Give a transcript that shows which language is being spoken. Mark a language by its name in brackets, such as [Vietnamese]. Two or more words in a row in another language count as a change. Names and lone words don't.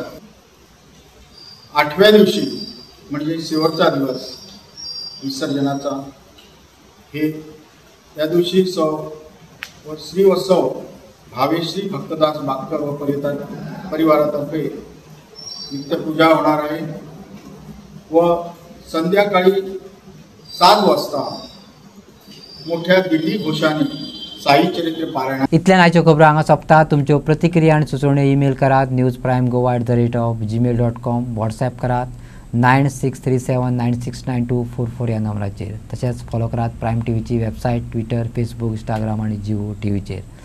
[Marathi] 8व्या दिवशी म्हणजे शेवटचा दिवस विसर्जनाचा हे त्या दिवशी श्री वत्सव भावेश्री भक्तदास बागकर व परिवारातर्फे नित्यपूजा होणार आहे व संध्याकाळी 7 वाजता मोठ्या दिल्ली घोषाने साई चरित्र पारायण. [Konkani] इतल्यान आयच्यो खबरो हांगा सोंपतात. तुमच्यो प्रतिक्रिया आनी सुचोवण्यो ईमेल करात newsprimegoa@gmail.com. व्हॉट्सॲप करात 9637969244 ह्या नंबराचेर. तशेंच फॉलो करात प्रायम टीव्हीची वेबसायट, ट्विटर, फेसबुक, इंस्टाग्राम आनी जिओ टीव्हीचेर.